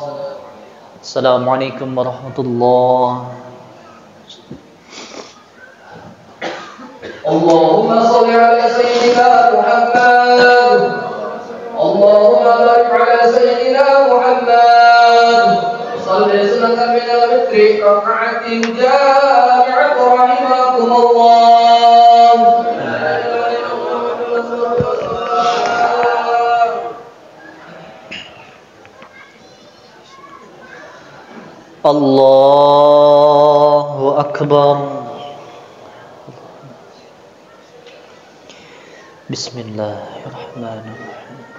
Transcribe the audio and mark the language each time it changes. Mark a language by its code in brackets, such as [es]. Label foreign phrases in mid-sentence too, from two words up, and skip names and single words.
[ar] السلام عليكم ورحمة الله. اللهم صل على سيدنا محمد. اللهم بارك على سيدنا محمد. صل سنة من الوتر ركعة جامعة رحمكم الله. الله أكبر. بسم الله الرحمن الرحيم.